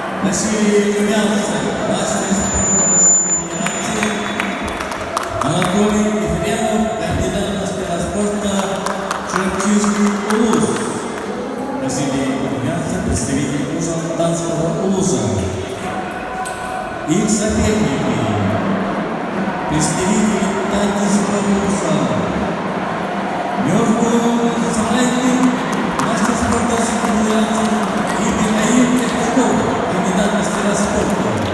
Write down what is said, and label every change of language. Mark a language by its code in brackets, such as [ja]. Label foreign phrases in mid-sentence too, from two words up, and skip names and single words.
[ru] Василий Румянцев, мастер федерации, Анатолий Ефремов, кандидат мастера спорта, Черчинский улус. Василий Румянцев, представитель Ужан-Танского улуса. Их соперники, представители Татьинского улуса. Между Сарайкин, мастер спорта федерации, и Михаил Петков, кандидат мастера спорта.